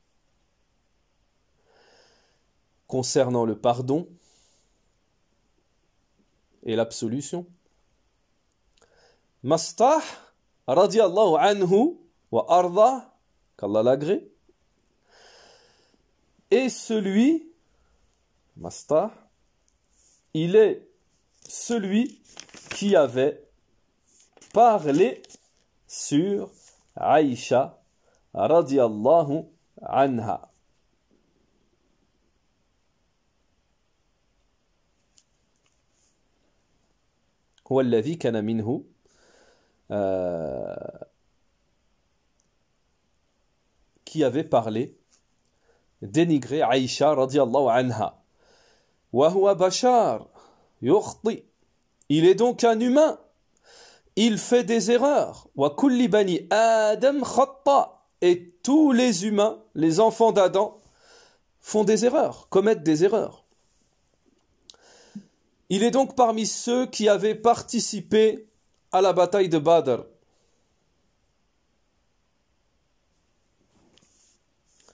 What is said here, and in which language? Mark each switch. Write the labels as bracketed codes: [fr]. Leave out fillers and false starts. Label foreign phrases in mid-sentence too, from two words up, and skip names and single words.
[fr] concernant le pardon et l'absolution, Mastah [ar] رضي الله عنه وأرضاه, [fr] qu'Allah l'agrée, et celui, Mastah, il est celui qui avait parlé sur Aïcha [ar] رضي الله عنها. هو الذي كان منه [fr] qui avait parlé, dénigré Aïcha [ar] رضي الله عنها. وهو بشر يخطئ. [fr] Il est donc un humain. Il fait des erreurs. [ar] وكل بني آدم خطاء. [fr] Et tous les humains, les enfants d'Adam, font des erreurs, commettent des erreurs. Il est donc parmi ceux qui avaient participé à la bataille de Badr.